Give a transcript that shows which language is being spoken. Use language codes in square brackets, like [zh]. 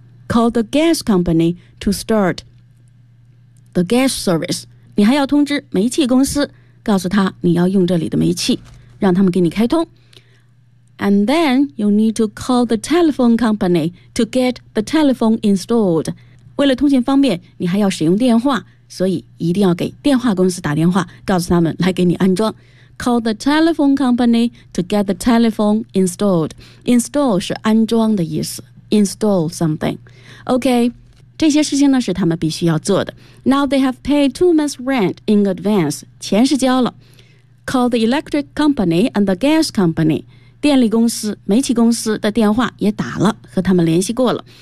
[en] Call the gas company to start the gas service. [zh] 你还要通知煤气公司，告诉他你要用这里的煤气，让他们给你开通。 [en] And then you need to call the telephone company to get the telephone installed. [zh] 为了通信方便，你还要使用电话。所以一定要给电话公司打电话，告诉他们来给你安装。 [en] Call the telephone company to get the telephone installed. [zh] Install 是安装的意思。 [en] Install something. [zh] OK, 这些事情呢是他们必须要做的。 [en] Now they have paid 2 months rent in advance. [zh] 钱是交了。 [en] Call the electric company and the gas company. [zh] 电力公司、煤气公司的电话也打了，和他们联系过了。